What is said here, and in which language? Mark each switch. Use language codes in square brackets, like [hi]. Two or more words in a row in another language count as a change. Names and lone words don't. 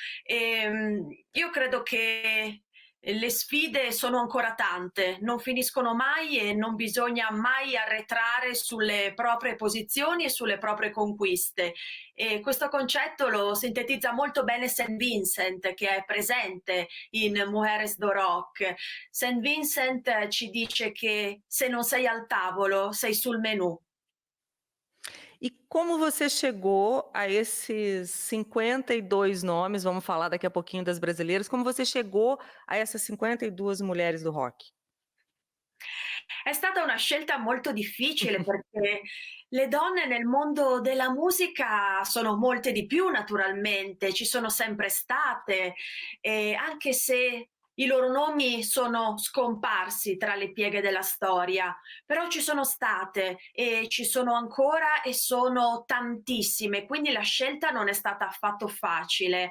[it] Io credo che le sfide sono ancora tante, non finiscono mai e non bisogna mai arretrare sulle proprie posizioni e sulle proprie conquiste. E questo concetto lo sintetizza molto bene St. Vincent, che è presente in Mujeres do Rock. St. Vincent ci dice che se non sei al tavolo, sei sul menù. [pt] E como você chegou a esses 52 nomes, vamos falar daqui a pouquinho das brasileiras, como você chegou a essas 52 mulheres do rock? [it] È stata una scelta molto difficile perché le donne nel mondo della musica sono molte di più naturalmente, ci sono sempre state, anche se i loro nomi sono scomparsi tra le pieghe della storia, però ci sono state e ci sono ancora e sono tantissime, quindi la scelta non è stata affatto facile.